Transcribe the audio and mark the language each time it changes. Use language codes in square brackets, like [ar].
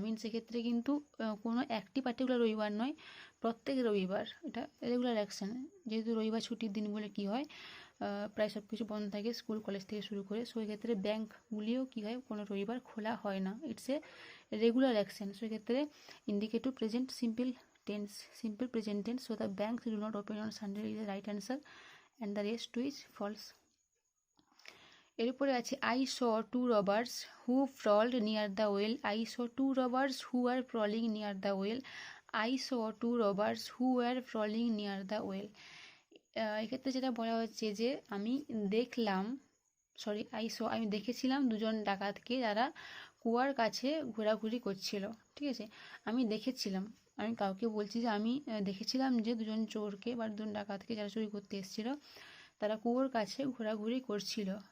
[bn] Means সেক্ষেত্রে কিন্তু কোনো একটি পার্টিকুলার রবিবার নয়, প্রত্যেক রবিবার, এটা রেগুলার অ্যাকশন। যেহেতু রবিবার ছুটির দিন বলে কী হয়, প্রায় সব কিছু বন্ধ থাকে, স্কুল কলেজ থেকে শুরু করে। সো এক্ষেত্রে ব্যাঙ্কগুলিও কী হয়, কোনো রবিবার খোলা হয় না, [en] It's a regular action. [bn] So এক্ষেত্রে indicative present simple [en] tense, simple present tense. So the banks do not open on Sunday is the right answer, and the rest two is false. [bn] এরপরে আছে [en] I saw two robbers who prowled near the well. I saw two robbers who were prowling near the well. I saw two robbers who were prowling near the well. [bn] এক্ষেত্রে যেটা বলা হচ্ছে যে আমি দেখলাম, আমি দেখেছিলাম দুজন ডাকাতকে যারা কুয়ার কাছে ঘোরাঘুরি করছিল। ঠিক আছে, আমি দেখেছিলাম, আমি কাউকে বলছি যে আমি দেখেছিলাম যে দুজন চোরকে বা দুজন ডাকাতকে যারা চুরি করতে এসেছিল তারা কুয়োর কাছে ঘোরাঘুরি করছিল।